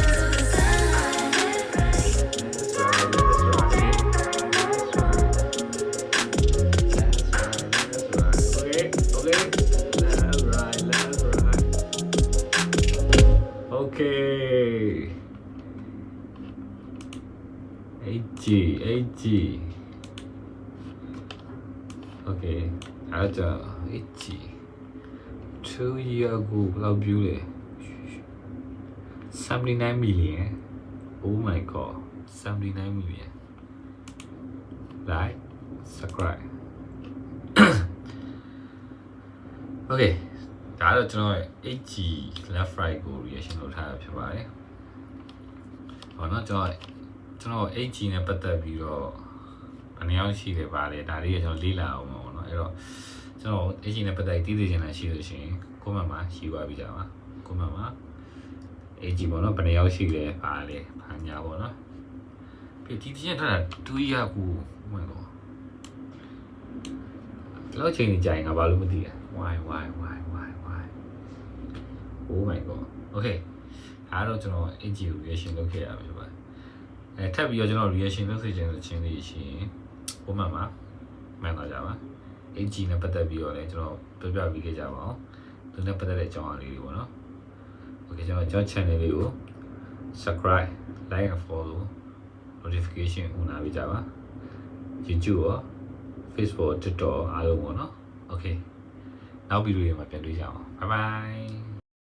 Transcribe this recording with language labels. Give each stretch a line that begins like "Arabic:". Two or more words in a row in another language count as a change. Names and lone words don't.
English: Okay. HG.
Burmese: Okay. အဲ့ဒါ HG
English: 2 year ago
Burmese: ဘယ်လောက် view လဲ
English: 79 million. Oh my god. 79 million. Like, subscribe. Okay.
Burmese: ဒါတော့ကျွန်တော်ရဲ့ HG
English: left right
Burmese: ကို reaction လုပ်ထားတာဖြစ်ပါတယ်။ဟောနော်ကျွန်တော် HG နဲ့ပတ်သက်ပြီးတော့ ဘယ်နှယောက်ရှိတယ်ပါလဲဒါလေးကကျွန်တော်လေ့လာအောင်ပါဘောနော်။အဲ့တော့ကျွန်တော် HG နဲ့ပတ်သက်ပြီးသိချင်တာရှိလို့ရှိရင် comment မှာရှိပါပြီးကြပါ။ comment မှာ HG ပေါ့နော်ဘယ်နှယောက်ရှိလဲပါလဲဘာညာပေါ့နော်။ပြီးဒီတင်ထားတာ2ရက်ကိုဝင်တော့လောက်ချိန်ကြာရင်ငါဘာလို့မသိလဲ
English: why Oh my god. Okay.
Burmese: အားတော့ကျွန်တော် HG reaction လုပ်ခဲ့ရမှာဖြစ်ပါတယ်။ထပ်ပြီးတော့ကျွန်တော် reaction လုပ်စေချင်တဲ့ချင်းလေးရှိရင် comment မှာမှန်တော့ကြပါ။ HG နဲ့ပတ်သက်ပြီးတော့လည်းကျွန်တော်ပြောပြပေးခဲ့ကြပါအောင်။သူနဲ့ပတ်သက်တဲ့အကြောင်းအရာလေးတွေပေါ့နော်။ Okay ကျွန်တော် channel လေးကို
English: subscribe, like and follow, notification
Burmese: ဦးနာပေးကြပါ။ YouTube ရော Facebook ရော TikTok အားလုံးပေါ့နော်။ Okay. နောက်ဗီဒီယိုတွေမှာပြန်တွေ့ကြအောင်
English: Bye bye